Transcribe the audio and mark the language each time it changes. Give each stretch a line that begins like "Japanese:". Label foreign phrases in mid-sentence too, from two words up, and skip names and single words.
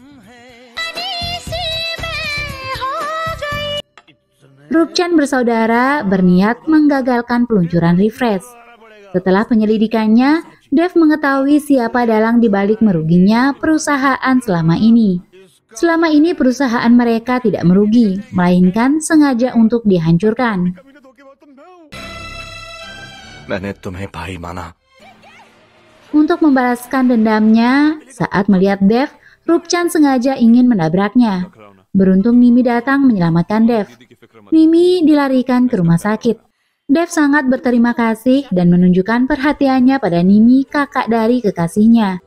Indonesian: Rupchan bersaudara berniat menggagalkan peluncuran Refresh. Setelah penyelidikannya, Dev mengetahui siapa dalang dibalik meruginya perusahaan selama ini. Selama ini perusahaan mereka tidak merugi, melainkan sengaja untuk dihancurkan.
Hindi: मैंने तुम्हें भाई माना।
Indonesian: Untuk membalaskan dendamnya, saat melihat Dev, Rupchan sengaja ingin menabraknya. Beruntung Nimi datang menyelamatkan Dev. Nimi dilarikan ke rumah sakit. Dev sangat berterima kasih dan menunjukkan perhatiannya pada Nimi, kakak dari kekasihnya.